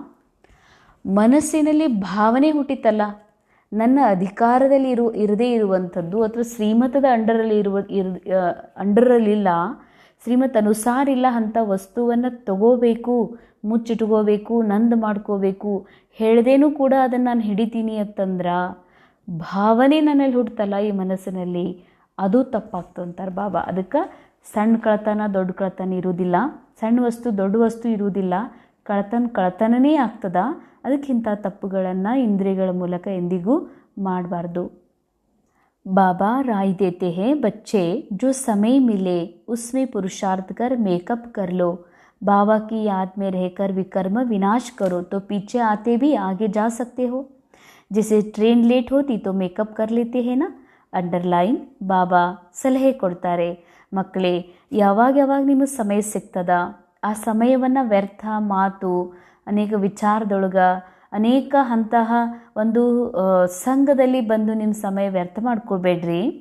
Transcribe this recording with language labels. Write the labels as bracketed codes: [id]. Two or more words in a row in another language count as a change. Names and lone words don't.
[kn] ಮನಸ್ಸಿನಲ್ಲಿ ಭಾವನೆ ಹುಟ್ಟಿತಲ್ಲ, ನನ್ನ ಅಧಿಕಾರದಲ್ಲಿ ಇರದೇ ಇರುವಂಥದ್ದು, ಅಥವಾ ಶ್ರೀಮತದ ಅಂಡರಲ್ಲಿಲ್ಲ, ಶ್ರೀಮತ್ ಅನುಸಾರ ಇಲ್ಲ ಅಂಥ ವಸ್ತುವನ್ನು ತಗೋಬೇಕು, ಮುಚ್ಚಿಟ್ಕೋಬೇಕು, ನಂದು ಮಾಡ್ಕೋಬೇಕು, ಹೇಳ್ದೇನೂ ಕೂಡ ಅದನ್ನು ನಾನು ಹಿಡಿತೀನಿ ಅಂತಂದ್ರೆ ಭಾವನೆ ನನ್ನಲ್ಲಿ ಹುಟ್ಟುತ್ತಲ್ಲ ಈ ಮನಸ್ಸಿನಲ್ಲಿ, ಅದು ತಪ್ಪಾಗ್ತದೆ ಅಂತಾರೆ ಬಾಬಾ. ಅದಕ್ಕೆ ಸಣ್ಣ ಕಳ್ತನ ದೊಡ್ಡ ಕಳ್ತನ ಇರುವುದಿಲ್ಲ, ಸಣ್ಣ ವಸ್ತು ದೊಡ್ಡ ವಸ್ತು ಇರುವುದಿಲ್ಲ, ಕಳ್ತನನೇ ಆಗ್ತದ. ಅದಕ್ಕಿಂತ ತಪ್ಪುಗಳನ್ನು ಇಂದ್ರಿಯಗಳ ಮೂಲಕ ಎಂದಿಗೂ ಮಾಡಬಾರ್ದು. [hi] बाबा राय देते हैं बच्चे जो समय मिले उसमें पुरुषार्थ कर मेकअप कर लो, बाबा की याद में रहकर विकर्म विनाश करो तो पीछे आते भी आगे जा सकते हो. जैसे ट्रेन लेट होती तो मेकअप कर लेते हैं ना. [kn] ಅಂಡರ್ಲೈನ್, ಬಾಬಾ ಸಲಹೆ ಕೊಡ್ತಾರೆ, ಮಕ್ಕಳೇ ಯಾವಾಗ ನಿಮಗೆ ಸಮಯ ಸಿಗ್ತದ ಆ ಸಮಯವನ್ನು ವ್ಯರ್ಥ ಮಾತು, ಅನೇಕ ವಿಚಾರದೊಳಗೆ, ಅನೇಕ ಅಂತಹ ಒಂದು ಸಂಘದಲ್ಲಿ ಬಂದು ನಿಮ್ಮ ಸಮಯ ವ್ಯರ್ಥ ಮಾಡ್ಕೊಳ್ಬೇಡ್ರಿ.